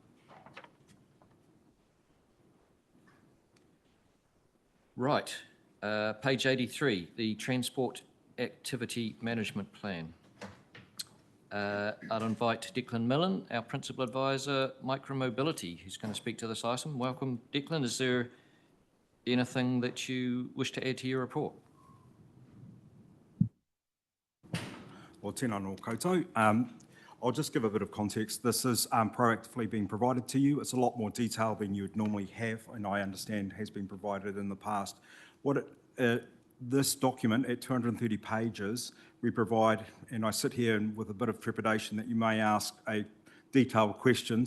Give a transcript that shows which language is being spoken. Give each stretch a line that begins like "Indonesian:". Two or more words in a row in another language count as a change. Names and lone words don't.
English: Right, page 83, the Transport Activity Management Plan. I'll invite Declan Millen, our Principal Advisor, Micromobility, who's going to speak to this item. Welcome, Declan. Is there anything that you wish to add to your report? Well,
Māori: tēnā nō koutou.
English: I'll just give a bit of context. This is proactively being provided to you. It's a lot more detail than you would normally have, and I understand has been provided in the past. This document at 230 pages, we provide, and I sit here with a bit of trepidation that you may ask detailed questions.